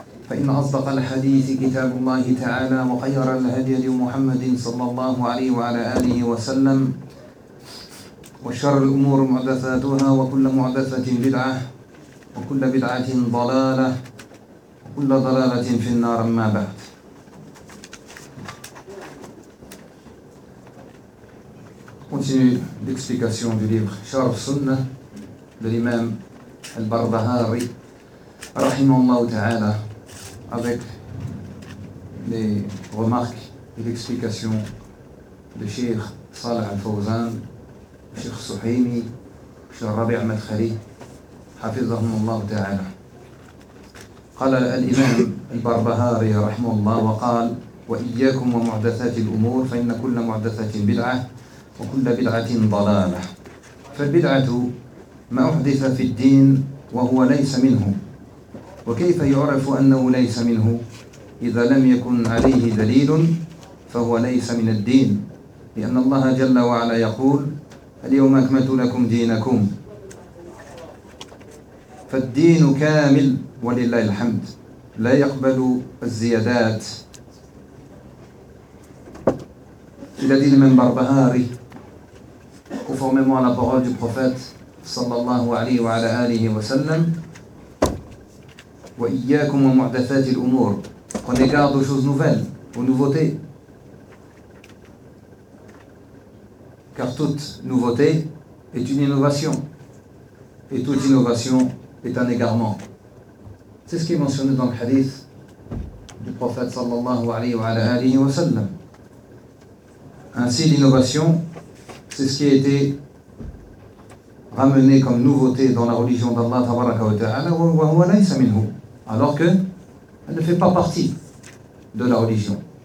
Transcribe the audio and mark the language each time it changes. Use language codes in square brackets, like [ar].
[ar] فإن أصدق الحديث كتاب الله تعالى وخير الهدي محمد صلى الله عليه وعلى آله وسلم وشر الأمور محدثاتها وكل محدثة بدعة وكل بدعة ضلالة وكل ضلالة في النار ما بعد. [fr] Continue l'explication du livre [ar] شرف سنة للإمام البردهاري رحمه الله تعالى [fr] avec les remarques et l'explication de Cheikh Saleh Al-Fawzan, Cheikh Suhaimi, Cheikh Rabi' Madkhali, Hafizahum Allah Ta'ala. [ar] قال الإمام البربهاري رحمه الله وقال وإياكم ومحدثات الأمور فإن كل محدثة بدعة وكل بدعة ضلالة فالبدعة ما أحدث في الدين وهو ليس منه وكيف يعرف أنه ليس منه إذا لم يكن عليه دليل فهو ليس من الدين لأن الله جل وعلا يقول اليوم أكملت لكم دينكم فالدين كامل ولله الحمد لا يقبل الزيادات إلى دين من بربهاري [fr] conformément à la parole du prophète [ar] صلى الله عليه وعلى آله وسلم وإياكم ومحدثات الأمور [fr] prenez garde aux choses nouvelles, aux nouveautés car toute nouveauté est une innovation et toute innovation est un égarement. C'est ce qui est mentionné dans le hadith du prophète sallallahu alayhi wa sallam. Ainsi l'innovation, c'est ce qui a été ramené comme nouveauté dans la religion d'Allah tabaraka wa ta'ala [ar] wa huwa laysa minhu, [fr] alors qu'elle ne fait pas partie de la religion.